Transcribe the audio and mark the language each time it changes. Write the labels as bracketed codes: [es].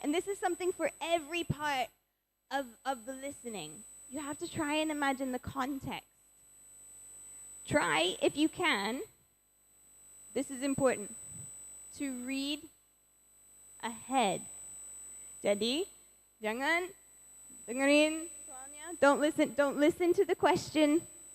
[en] And this is something for every part of the listening. You have to try and imagine the context. Try, if you can, this is important, to read ahead. Jadi, [id] Jangan dengerin soalnya. [en] Don't listen to the question.